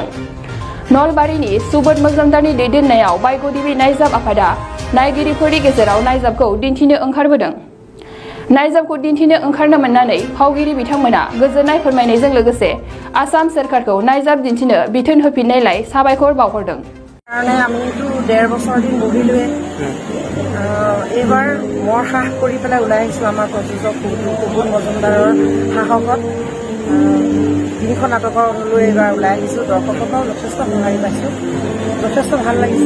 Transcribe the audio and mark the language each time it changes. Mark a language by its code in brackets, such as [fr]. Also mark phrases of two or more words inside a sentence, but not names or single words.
[brx] नलबारिनि सुबोध मजुमदारनि दैदेननायाव बायग'देबि नायजाब आफादा नायगिरिफोरनि गेजेराव नायजाबखौ दिन्थिनो ओंखारबोदों। नायजाबखौ दिन्थिनो ओंखारनो मोननानै फावगिरि बिथांमोना गोजोननाय फोरमायनायजों लोगोसे आसाम सोरखारखौ नायजाब दिन्थिनो बिथोन होफिननायलाय साबायखर बावहरदों। [as] আমিতো 1.5 বছৰ দিন বহিলোৱে এইবাৰ মোৰ সাহস কৰি পেলাই ওলাই আহিছোঁ আমাৰ প্ৰযোজক সুবোধ মজুমদাৰৰ সাহসত 3খন নাটকৰ লৈ এইবাৰ ওলাই আহিছোঁ। দৰ্শকৰ পৰাও যথেষ্ট সঁহাৰি পাইছোঁ, যথেষ্ট ভাল লাগিছে।